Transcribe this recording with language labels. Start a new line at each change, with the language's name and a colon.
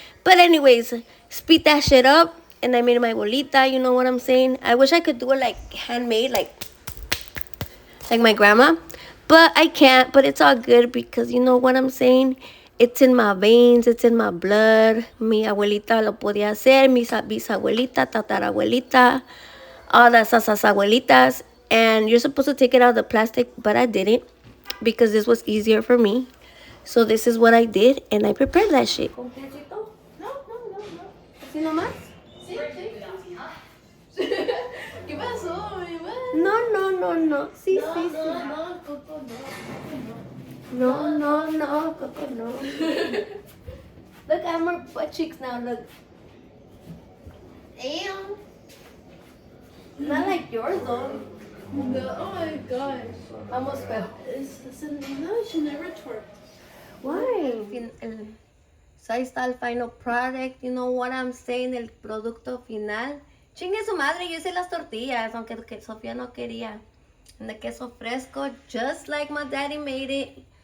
English: But anyways, speed that shit up. And I made my bolita, you know what I'm saying? I wish I could do it like handmade, like my grandma. But I can't, but it's all good because you know what I'm saying? It's in my veins, it's in my blood.
Spanish: Mi abuelita lo podía hacer, mi bisabuelita, tatarabuelita,
English: all the
Spanish: sasas abuelitas.
English: And you're supposed to take it out of the plastic, but I didn't because this was easier for me. So this is what I did, and I prepared that shit.
Spanish: ¿Con quesito? No. ¿Así nomás? Sí. ¿Qué pasó, mi madre? No. Sí. No, Coco, No, Coco, no.
English: Look, I have more butt cheeks now, look. Ew. Not like yours, though. No, oh my gosh. Almost fell. No, she never twerked. Why? So
Spanish: ahí está el
English: final product. You know what I'm saying?
Spanish: El producto final. Chingue su madre, yo hice las tortillas, aunque Sofía no quería.
English: And the queso fresco, just like my daddy made it.